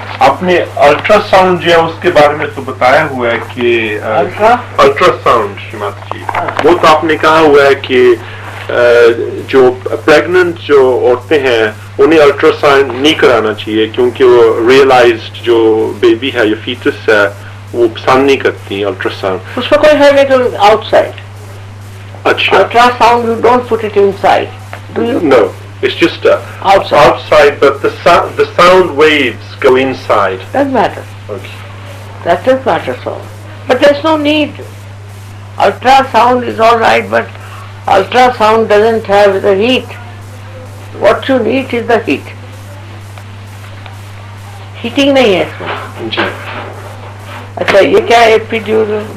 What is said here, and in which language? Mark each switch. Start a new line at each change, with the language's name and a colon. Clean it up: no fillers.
Hindi: आपने अल्ट्रासाउंड जो है उसके बारे में तो बताया हुआ है कि अल्ट्रासाउंड श्रीमती जी, वो तो आपने कहा हुआ है कि जो प्रेग्नेंट जो औरतें हैं उन्हें अल्ट्रासाउंड नहीं कराना चाहिए, क्योंकि वो रियलाइज्ड जो बेबी है या फीटस है वो पसंद नहीं करती अल्ट्रासाउंड. उसमें कोई है नहीं तो आउटसाइड. अच्छा.
English: Ultrasound you don't put it inside. No, it's just outside, but the sound waves go inside. Doesn't matter. Okay. That doesn't matter so. But there's no need. Ultrasound is all right, but ultrasound doesn't have the heat. What you need is the heat.
Hindi: Heating नहीं है इसमें. अच्छा ये क्या है epidural?